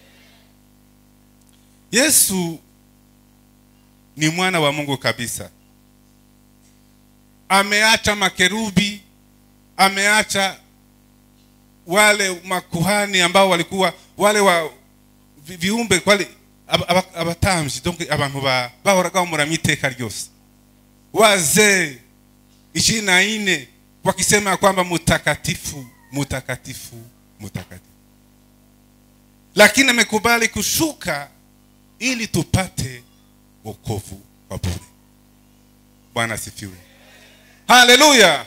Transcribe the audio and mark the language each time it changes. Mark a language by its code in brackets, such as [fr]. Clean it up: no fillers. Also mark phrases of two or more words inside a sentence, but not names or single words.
[sw] Yesu ni mwana wa Mungu kabisa. Ameacha makerubi, ameacha wale makuhani ambao walikuwa wale wa viumbe wale abatamji, donc [rw] abantu bahoraga muramite ryose. [sw] Wazee 24 wakisema kwamba mutakatifu, mutakatifu, mutakatifu. Lakini amekubali kushuka ili tupate wokovu wa bure. Bwana asifiwe. Haleluya.